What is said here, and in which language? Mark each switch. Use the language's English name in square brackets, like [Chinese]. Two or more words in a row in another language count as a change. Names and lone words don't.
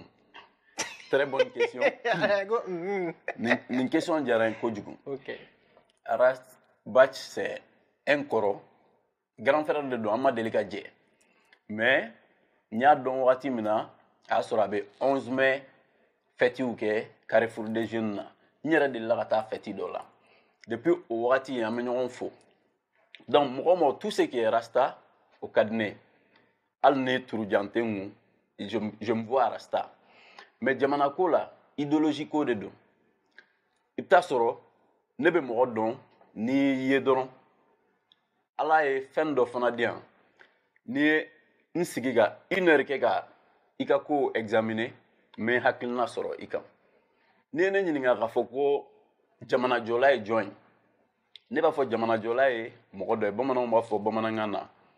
[French] Très bonne question. Une question [Bambara] diyara n kojugu. [French] Ok. [Bambara] Arasbach [French] c'est un [Bambara] kɔrɔ [French] grand frère de [Bambara] don an ma deli ka jɛ mais n y'a dɔn wagati min na a y'a sɔrɔ a bɛ 11 mai fêtiw kɛ Carrefour des Jeunes na n yɛrɛ delila ka taa fêti dɔ la depuis o wagati an bɛ ɲɔgɔn fo donc mɔgɔ o mɔgɔ [French] tout ce qui est rasta [Bambara] o ka di ne ye hali ne turujan tɛ n kun [French] je me vois rasta mais [Bambara] jamana ko la idéologie ko de don i bɛ taa sɔrɔ ne bɛ mɔgɔ dɔn n'i ye dɔrɔn ala ye fɛn dɔ fana di yan n'i ye n sigi ka 1 heure kɛ ka i ka ko examiner n bɛ hakilina sɔrɔ i kan n'i ye ne ɲininka k'a fɔ ko jamana jɔla ye jɔn ye ne b'a fɔ jamana jɔla ye mɔgɔ dɔ ye bamananw b'a fɔ bamanankan na